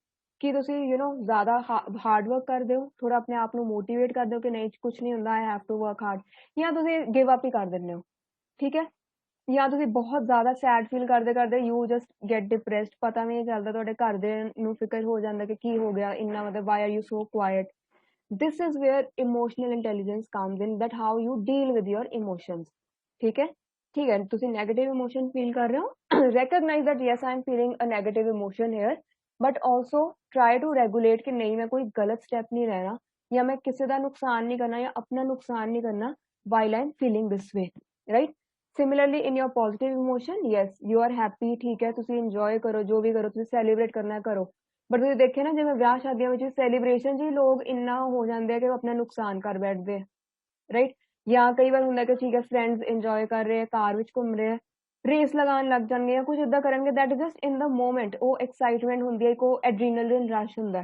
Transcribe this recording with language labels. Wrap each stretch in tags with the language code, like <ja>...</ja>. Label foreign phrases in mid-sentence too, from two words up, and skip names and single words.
<pa>ਕਿ ਤੁਸੀਂ ਜ਼ਿਆਦਾ</pa> <en>hard work</en> <pa>ਕਰਦੇ ਹੋ, ਥੋੜਾ ਆਪਣੇ ਆਪ ਨੂੰ ਮੋਟੀਵੇਟ ਕਰਦੇ ਹੋ ਕਿ ਨਹੀਂ ਕੁਛ ਨਹੀਂ ਹੁੰਦਾ,</pa> <en>I have to work hard,</en> <pa>ਜਾਂ ਤੁਸੀਂ</pa> <en>give up</en> <pa>ਹੀ ਕਰ ਦਿੰਦੇ ਹੋ, ਠੀਕ ਹੈ? ਜਾਂ ਤੁਸੀਂ ਬਹੁਤ ਜ਼ਿਆਦਾ</pa> <en>sad feel</en> <pa>ਕਰਦੇ ਕਰਦੇ</pa> <en>you just get depressed,</en> <pa>ਪਤਾ ਵੀ ਨਹੀਂ ਚੱਲਦਾ, ਤੁਹਾਡੇ ਘਰ ਦੇ ਨੂੰ ਫਿਕਰ ਹੋ ਜਾਂਦਾ ਕਿ ਕੀ ਹੋ ਗਿਆ ਇੰਨਾ, ਮਤਲਬ</pa> <en>why are you so quiet. this is where emotional intelligence comes in, that how you deal with your emotions,</en> <pa>ठीक है? ठीक है, ਤੁਸੀਂ</pa> <en>negative emotion feel</en> <pa>ਕਰ ਰਹੇ ਹੋ,</pa> <en>recognize that yes I am feeling a negative emotion here, but also try to regulate</en> <hi>कि नहीं मैं कोई गलत step नहीं लेना, या मैं किसी</hi> <pa>ਦਾ ਨੁਕਸਾਨ ਨਹੀਂ ਕਰਨਾ ਜਾਂ ਆਪਣਾ ਨੁਕਸਾਨ ਨਹੀਂ ਕਰਨਾ</pa> <en>while I am feeling this way, right? Similarly in your positive emotion, yes you are happy,</en> <pa>ਠੀਕ ਹੈ? ਤੁਸੀਂ enjoy ਕਰੋ, ਜੋ ਵੀ ਕਰੋ, ਤੁਸੀਂ celebrate ਕਰਨਾ ਕਰੋ, ਬਟ ਤੁਸੀਂ ਦੇਖਿਆ ਨਾ ਜਿਵੇਂ ਵਿਆਹ ਸ਼ਾਦੀਆਂ ਵਿੱਚ ਸੈਲੀਬ੍ਰੇਸ਼ਨ 'ਚ ਹੀ ਲੋਕ ਇੰਨਾ ਹੋ ਜਾਂਦੇ ਆ ਕਿ ਉਹ ਆਪਣਾ ਨੁਕਸਾਨ ਕਰ ਬੈਠਦੇ ਆ, ਰਾਈਟ? ਜਾਂ ਕਈ ਵਾਰ ਹੁੰਦਾ ਕਿ ਠੀਕ ਹੈ</pa> <en>friends enjoy</en> <pa>ਕਰ ਰਹੇ ਆ, ਕਾਰ ਵਿੱਚ ਘੁੰਮ ਰਹੇ ਆ, ਰੇਸ ਲਗਾਉਣ ਲੱਗ ਜਾਣਗੇ ਜਾਂ ਕੁਝ ਇੱਦਾਂ ਕਰਨਗੇ,</pa> <en>that is just in the moment,</en> <pa>ਉਹ ਐਕਸਾਈਟਮੈਂਟ ਹੁੰਦੀ ਹੈ, ਇੱਕ ਉਹ</pa> <en>adrenaline rush</en> <pa>ਹੁੰਦਾ।</pa>